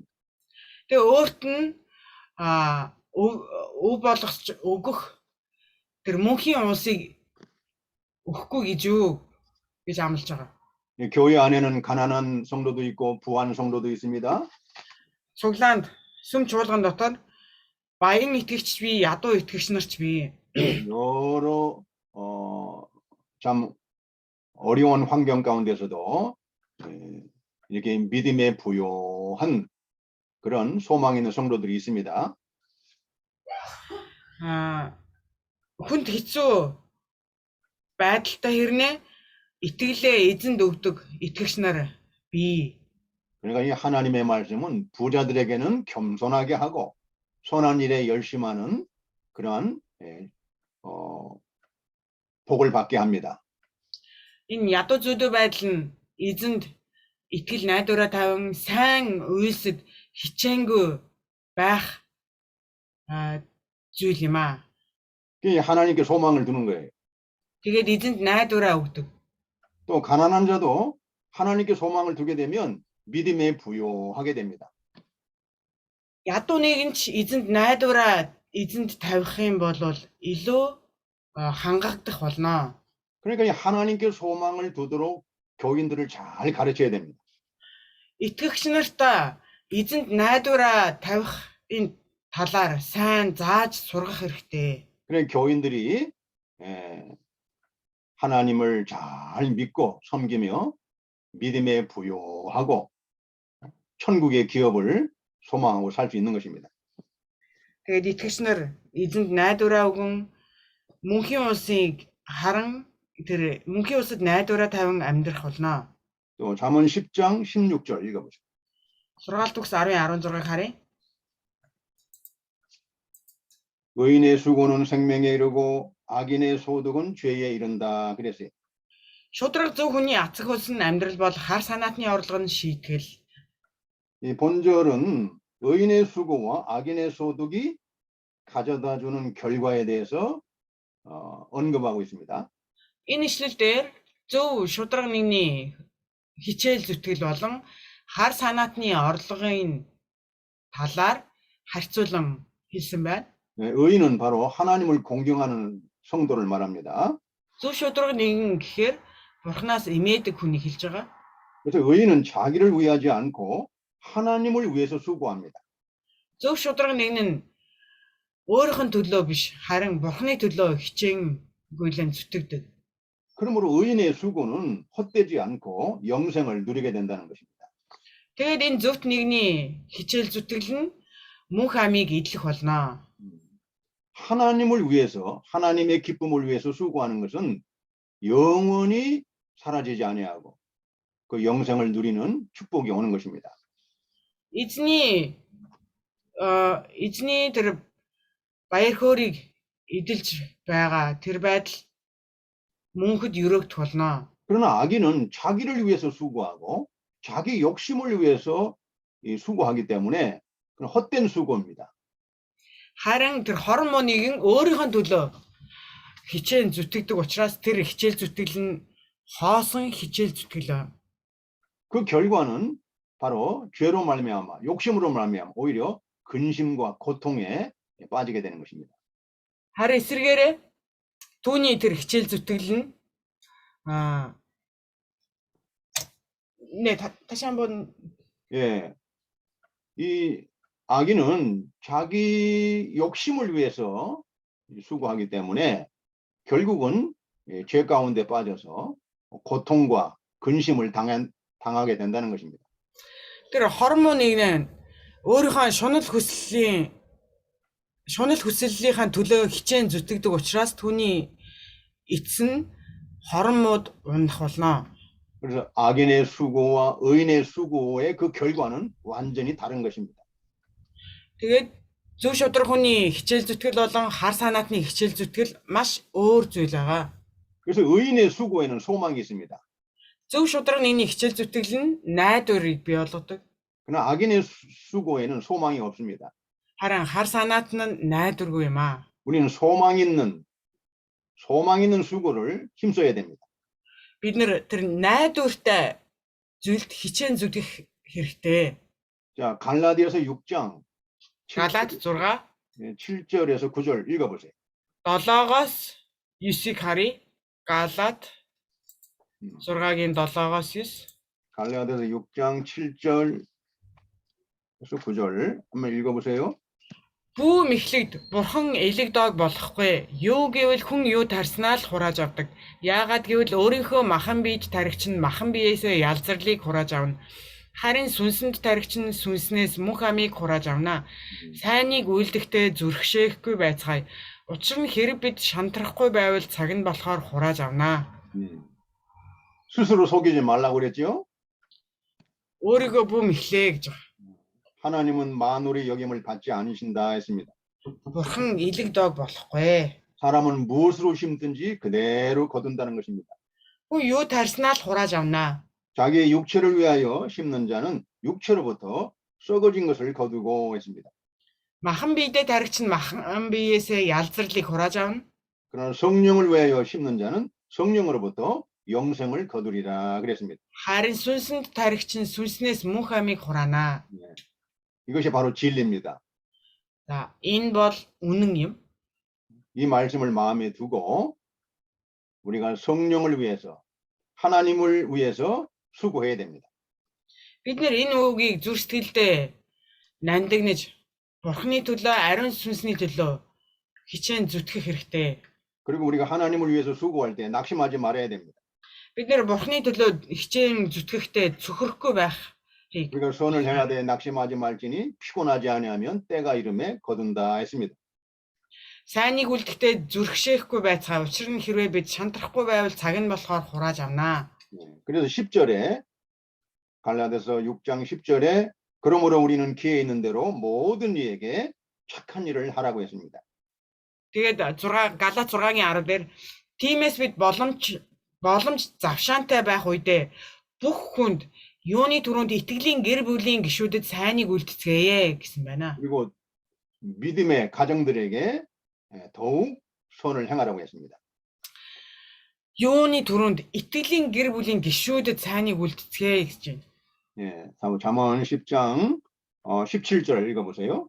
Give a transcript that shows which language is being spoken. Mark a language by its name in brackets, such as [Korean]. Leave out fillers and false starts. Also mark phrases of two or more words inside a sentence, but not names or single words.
[Mongolian] Тэгээ өөрт нь өв болгож өгөх тэр мөнхийн улсыг өгөхгүй гэж юу гэж амлаж байгаа. [Korean] 교회 안에는 가난한 성도도 있고 부한 성도도 있습니다. [Mongolian] Цуглаанд сүм чуулган дотор баян итгэгч бий, ядуу итгэгч нар ч бий. [Korean] 여러 참 어려운 환경 가운데서도 이렇게 믿음에 부요한 그런 소망 있는 성도들이 있습니다. [Mongolian] Хүнд хэцүү байдалтай хэрнээ итгэлээ эзэнд өгдөг итгэгч нар бий. [Korean] 그러니까 이 하나님의 말씀은 부자들에게는 겸손하게 하고 선한 일에 열심하는 그러한 복을 받게 합니다. [Mongolian] Энэ ядуу зүдөө байдал нь эзэнд итгэл найдвараа тавин сайн үйлсэд хичээнгүй байх зүйл юм аа. [Korean] 이 하나님께 소망을 두는 거예요. [Mongolian] Тэгээд эзэнд найдвараа өгдөг. [Korean] 또 가난한 자도 하나님께 소망을 두게 되면 믿음에 부요하게 됩니다. [Mongolian] Ядуу нэг нь ч эзэнд найдвараа эзэнд тавих юм бол илүү хангагдах болно. [Korean] 그러니까 이 하나님께 소망을 두도록 교인들을 잘 가르쳐야 됩니다. [Mongolian] Итгэгч нарт эзэнт найдвараа тавих энэ талаар сайн зааж сургах хэрэгтэй. [Korean] 그래 교인들이 에, 하나님을 잘 믿고 섬기며 믿음에 부요하고 천국의 기업을 소망하고 살 수 있는 것입니다. [Mongolian] Тэгээд итгэгч нар эзэнт найдвараа өгөн мөнхийн улсыг харан тэр мөнхийн улсад найдвараа тавин амьдрах болно. [Korean] 또 잠언 10장 16절 읽어보세요. [Mongolian] Сургаалт үгс 10:16-ыг харъя. [Korean] 의인의 수고는 생명에 이르고 악인의 소득은 죄에 이른다 그랬어요. [Mongolian] Шудраг зөв хүний ацаг хөлс нь амьдрал бол хар санаатны орлого нь шийтгэл. [Korean] 이 본절은 의인의 수고와 악인의 소득이 가져다주는 결과에 대해서 언급하고 있습니다. [Mongolian] Энэ ишлэл дээр зөв шудраг нэгний хичээл зүтгэл болон хар санаатны орлогын талаар харьцуулан хэлсэн байна. [Korean] 의인은 바로 하나님을 공경하는 성도를 말합니다. [Mongolian] Зөв шудраг нэгэн гэхээр Бурханаас эмээдэг хүнийг хэлж байгаа. [Korean] 그래서 의인은 자기를 위하지 않고 하나님을 위해서 수고합니다. [Mongolian] Зөв шудраг нэгэн нь өөрийнх нь төлөө биш харин Бурханы төлөө хичээн гүйлэн зүтгэдэг. [Korean] 그러므로 의인의 수고는 헛되지 않고 영생을 누리게 된다는 것입니다. [Mongolian] Тэгээд энэ зөвхт нэгний хичээл зүтгэл нь мөнх амийг идэх болно. [Korean] 하나님을 위해서 하나님의 기쁨을 위해서 수고하는 것은 영원히 사라지지 아니하고 그 영생을 누리는 축복이 오는 것입니다. [Mongolian] Эзний тэр баяр хөөргийг эдэлж байгаа тэр байдал мөнхөд өрөөгдөх болно. [Korean] 그러나 악인은 자기를 위해서 수고하고 자기 욕심을 위해서 수고하기 때문에 그건 헛된 수고입니다. [Mongolian] Харин тэр хорон моныг өөрийнхөө төлөө хичээн зүтгэдэг учраас тэр хичээл зүтгэл нь хоосон хичээл зүтгэл. [Korean] 그 결과는 바로 죄로 말미암아 욕심으로 말미암아 오히려 근심과 고통에 빠지게 되는 것입니다. [Mongolian] Харин эсвэргээрээ түүний тэр хичээл зүтгэл нь [Korean] 다시 한번 예, 이 악인은 자기 욕심을 위해서 수고하기 때문에 결국은 죄 가운데 빠져서 고통과 근심을 당하게 된다는 것입니다. [Mongolian] тэр хормоныг нь өөрийнхөө шунал хүслийнхаа төлөө хичээн зүтгэдэг учраас түүний эцэс нь хормууд унах болно. [Korean] 그래서 악인의 수고와 의인의 수고의 그 결과는 완전히 다른 것입니다. [Mongolian] Тэгээд зөв шудраг хүний хичээл зүтгэл болон хар санаатны хичээл зүтгэл маш өөр зүйл байгаа. [Korean] 그래서 의인의 수고에는 소망이 있습니다. [Mongolian] Зөв шудраг нэгний хичээл зүтгэл нь найдварыг бий болгодог. [Korean] 그러나 악인의 수고에는 소망이 없습니다. [Mongolian] Харин хар санаат нь найдваргүй юм аа. [Korean] 우리는 소망 있는 수고를 힘써야 됩니다. [Mongolian] Бид нэр тэр найдвартай зүйлд хичээн зүтгэх хэрэгтэй. [Korean] 자, 갈라디아서 6장 [Mongolian] Галаад 6 [Korean] 7절에서 9절 읽어보세요. [Mongolian] 7-оос 9-ыг харъя. Галаад 6-гийн 7-оос 9. [Korean] 갈라디아서 6장 7절에서 9절 한번 읽어보세요. [Mongolian] Бүү мэхлэгд бурхан элэг дог болохгүй. Юу гэвэл хүн юу тарснаа л хурааж авдаг. Яагаад гэвэл өөрийнхөө махан биеж таригч нь махан биеэсээ ялзарлыг хурааж авна. Харин сүнсэнд таригч нь сүнснээс мөнх амийг хурааж авна. Сайныг үйлдэхдээ зүрхшээхгүй байцгаая. Учир нь хэрэг бид шантрахгүй байвал цаг нь болохоор хурааж авна. [Korean] 스스로 속이지 말라고 그랬죠? [Mongolian] Өөрийгөө бүү мэхлээ гэж. [Korean] 하나님은 만물의 여김을 받지 않으신다 했습니다. [Mongolian] Бурхан элэг дог болохгүй. [Korean] 사람은 무엇으로 심든지 그대로 거둔다는 것입니다. [Mongolian] Хүн юу тарснаа л хурааж авна. [Korean] 자기의 육체를 위하여 심는 자는 육체로부터 썩어진 것을 거두고 했습니다. [Mongolian] Махан биедээ таригч нь махан биеэсээ ялзарлыг хурааж авна. [Korean] 그러나 성령을 위하여 심는 자는 성령으로부터 영생을 거두리라 그랬습니다. [Mongolian] Харин сүнсэнд таригч нь сүнснээс мөнх амийг хураана. [Korean] 이것이 바로 진리입니다. [Mongolian] За, энэ бол үнэн юм. [Korean] 이 말씀을 마음에 두고 우리가 성령을 위해서, 하나님을 위해서 수고해야 됩니다. [Mongolian] Бид нэр энэ үгийг зүрх сэтгэлдээ нандинаж Бурхны төлөө, ариун сүнсний төлөө хичээн зүтгэх хэрэгтэй. [Korean] 그리고 우리가 하나님을 위해서 수고할 때 낙심하지 말아야 됩니다. [Mongolian] Бид нэр Бурхны төлөө хичээн зүтгэхдээ цөхөрөхгүй байхыг [Korean] 우리가 선을 행하되 낙심하지 말지니 피곤하지 아니하면 때가 이름에 거둔다 했습니다. [Mongolian] сайныг үлдэхдээ зүрхшээхгүй байцгаа. Учир нь хэрвээ бид шантрахгүй байвал цаг нь болохоор хурааж авнаа. [Korean] 그래서 10절에 갈라디아서 6장 10절에 그러므로 우리는 기회 있는 대로 모든 이에게 착한 일을 하라고 했습니다. [Mongolian] Тэгээд Галаат 6-гийн 10 дээр тиймээс бид боломж завшаантай байх үедээ бүх хүнд юуны түрүүнд итгэлийн гэр бүлийн гишүүдэд сайныг үлдэцгээе гэсэн байна. [Korean] 그리고 믿음의 가정들에게 더욱 선을 행하라고 했습니다. [Mongolian] Юуны түрүүнд итгэлийн гэр бүлийн гишүүдэд сайныг үлдэцгээе гэж байна. [Korean] 예, 잠언 10장 17절 읽어보세요.